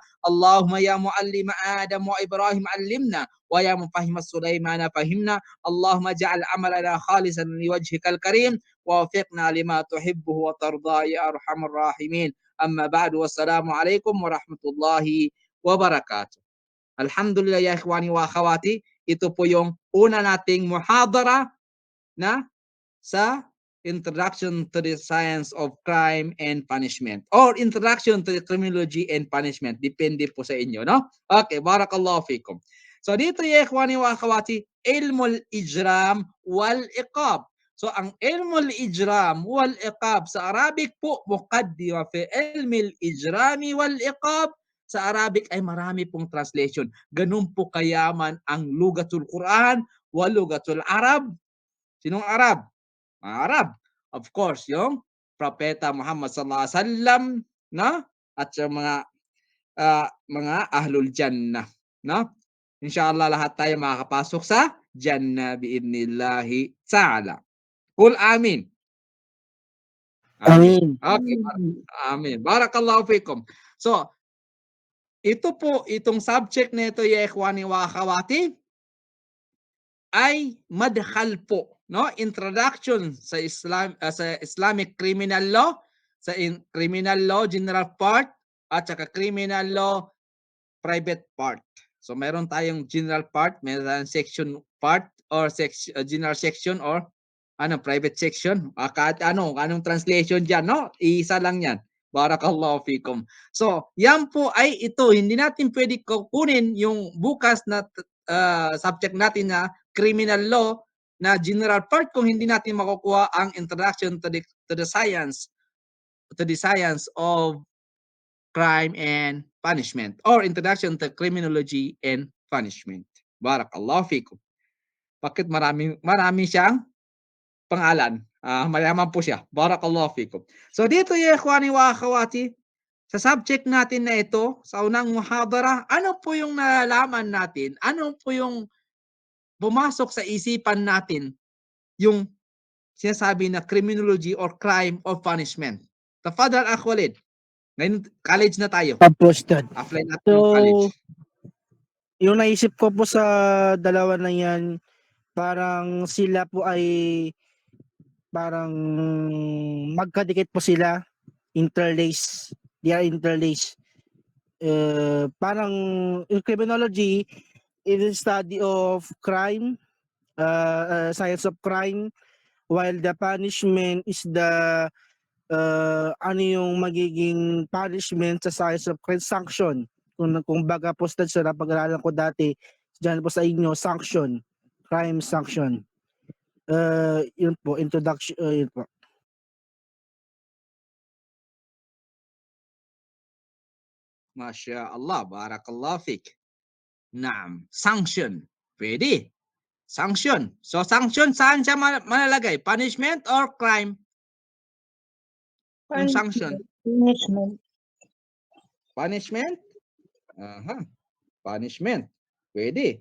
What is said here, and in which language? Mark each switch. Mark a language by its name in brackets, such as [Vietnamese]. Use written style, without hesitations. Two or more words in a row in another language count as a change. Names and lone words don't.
[Arabic] اللهم يا معلم آدم وإبراهيم علمنا، ويا مفهم سليمان فهمنا. اللهم اجعل عملنا خالصا لوجهك الكريم، ووفقنا لما تحبه وترضى يا أرحم الراحمين. أما بعد، والسلام عليكم ورحمة الله wabarakatuh. الحمد لله يا إخواني وأخواتي, [Filipino] ito po yung una nating muhadara na sa [English] Introduction to the Science of Crime and Punishment [Filipino] or [English] Introduction to the Criminology and Punishment. [Filipino] Depende po sa inyo, no? [Arabic] Okay, بارك الله فيكم. [Filipino] So dito [Arabic] يا إخواني وأخواتي، علم الإجرام والعقاب. [Filipino] So ang [Arabic] علم الإجرام والعقاب [Filipino] sa Arabic po, [Arabic] مقدمة في علم الإجرام والعقاب. [Filipino] Sa Arabic ay marami pong translation. Ganun po kayaman ang [Arabic] لغة القرآن ولغة العرب. [Filipino] Sinong Arab? Arab. [English] Of course, [Filipino] yung Propeta Muhammad [Arabic] صلى الله عليه وسلم, [Filipino] no? At yung mga [Arabic] أهل الجنة, [Filipino] no? Inshallah lahat tayo makakapasok sa jannah [Arabic] بإذن الله تعالى. قل آمين. آمين. Okay. Amin. بارك الله فيكم. [Filipino] So, itong subject nito [Arabic] يا إخواني وأخواتي [Filipino] ay madkhal po, no? [English] Introduction [Filipino] sa sa [English] Islamic criminal law, sa criminal law general part [Filipino] at saka [English] criminal law private part. So [Filipino] meron tayong [English] general part, [Filipino] meron tayong [English] section part or general section or private section. [Filipino] Kahit anong translation diyan, no? Isa lang 'yan. [Arabic] بارك الله فيكم. [Filipino] So, yan po ay ito, hindi natin pwede kukunin yung bukas na subject natin na [English] criminal law [Filipino] na [English] general part [Filipino] kung hindi natin makukuha ang [English] introduction to the science of crime and punishment [Filipino] or [English] introduction to criminology and punishment. [Arabic] بارك الله فيكم. [Filipino] Bakit marami siyang pangalan? Mayaman po siya. [Arabic] بارك الله فيكم. [Filipino] So dito [Arabic] يا إخواني وأخواتي, [Filipino] sa subject natin na ito, sa unang muhadara, ano po yung nalalaman natin? Ano po yung pumasok sa isipan natin yung sinasabi na [English] criminology or crime or punishment? [Arabic] تفضل أخ وليد. [Filipino] Ngayon, college na tayo. Uploaded. Apply natin yung college. Yung naisip ko po sa dalawa na yan, parang sila po ay parang magkadikit po sila, interlace. [English] They are interlace. Parang in criminology, it is study of crime, science of crime, while the punishment is the [Filipino] ano yung magiging [English] punishment sa science of crime, sanction. [Filipino] Kung baga po sa napag-aralan ko dati, dyan po sa inyo, sanction, [English] crime sanction. [Filipino] Yun po, introduction, yun po. [Arabic] ما شاء الله، بارك الله فيك. Naam, [Filipino] sanction. Pwede. Sanction. So sanction, saan siya malalagay? [English] Punishment or crime? [Filipino] Yung sanction. [English] Punishment. Punishment? Aha. [Filipino] Punishment. Pwede.